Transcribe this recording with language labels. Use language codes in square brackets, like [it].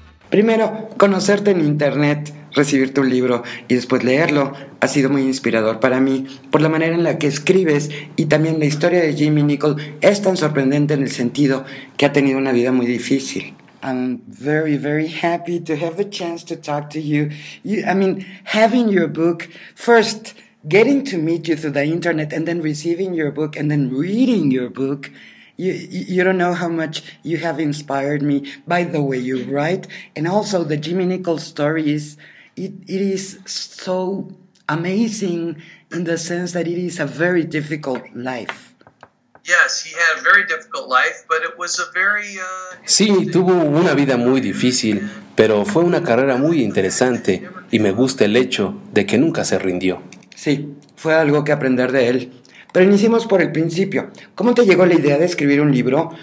[es] Primero, conocerte en internet, recibir tu libro y después leerlo ha sido muy inspirador para mí por la manera en la que escribes y también la historia de Jimmy Nicol es tan sorprendente en el sentido que ha tenido una vida muy difícil. [en] I'm very, very happy to have the chance to talk to you. Having your book, first getting to meet you through the internet and then receiving your book and then reading your book. You don't know how much you have inspired me by the way you write. And also the Jimmy Nicol story is, it is so amazing in the sense that it is a very difficult life. Yes, he had a very difficult life, but it was a very... [es] Sí, tuvo una vida muy difícil, pero fue una carrera muy interesante y me gusta el hecho de que nunca se rindió. Sí, fue algo que aprender de él. Pero iniciemos por el principio. ¿Cómo te llegó la idea de escribir un libro?